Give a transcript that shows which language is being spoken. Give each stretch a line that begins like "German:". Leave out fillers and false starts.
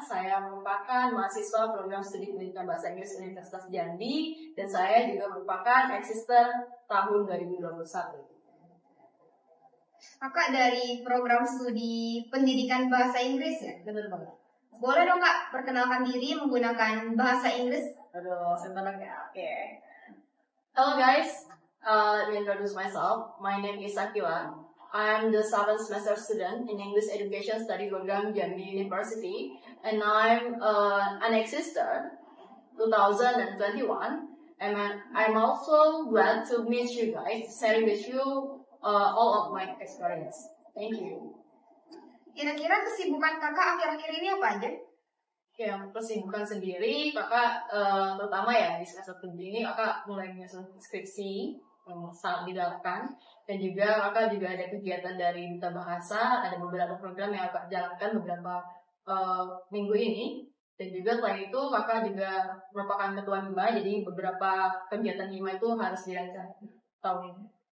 Indonesian: Saya merupakan mahasiswa program studi pendidikan bahasa Inggris Universitas Jambi dan saya juga merupakan Exister tahun 2021. Kakak dari program studi pendidikan bahasa Inggris ya? Benar banget. Boleh dong Kak perkenalkan diri menggunakan bahasa Inggris? Aduh, senang ya. Oke.
English: Hello guys, let me introduce myself. My name is Sakila. I'm the 7th semester student in English Education Study Program Jambi University, and I'm an Exister 2021. And I'm also glad to meet you guys, sharing with you all of my experience. Thank you.
Indonesian: Kira-kira kesibukan kakak akhir-akhir ini apa aja? Ya, kesibukan sendiri, kakak terutama ya di semester 7 ini kakak mulai menyusun skripsi yang sangat didalami, dan juga kakak juga ada kegiatan dari Duta Bahasa, ada beberapa program yang kakak jalankan beberapa minggu ini, dan juga setelah itu kakak juga merupakan ketua HIMA, jadi beberapa kegiatan HIMA itu harus dilancar tahun ini.